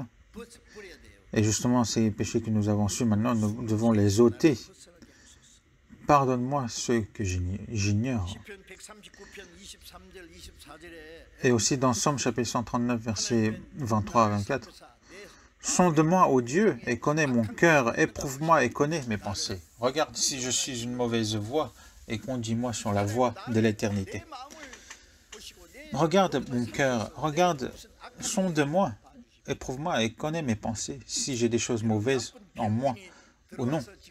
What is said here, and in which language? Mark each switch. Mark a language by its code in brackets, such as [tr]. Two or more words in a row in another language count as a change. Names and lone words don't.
[ko] 버려야 돼요. [fr] Et justement, ces péchés que nous avons su maintenant, nous devons les ôter. [ko] 벗어나게 하소서. [fr] Pardonne-moi ceux que j'ignore. [ko] 시편 139편 23절 24절에 [fr] Et aussi dans Somme chapitre 139, versets 23 à 24. Sonde-moi, ô Dieu, et connais mon cœur, éprouve-moi et connais mes pensées. Regarde si je suis une mauvaise voie et conduis-moi sur la voie de l'éternité. Regarde mon cœur, regarde, sonde-moi, éprouve-moi et connais mes pensées, si j'ai des choses mauvaises en moi ou non.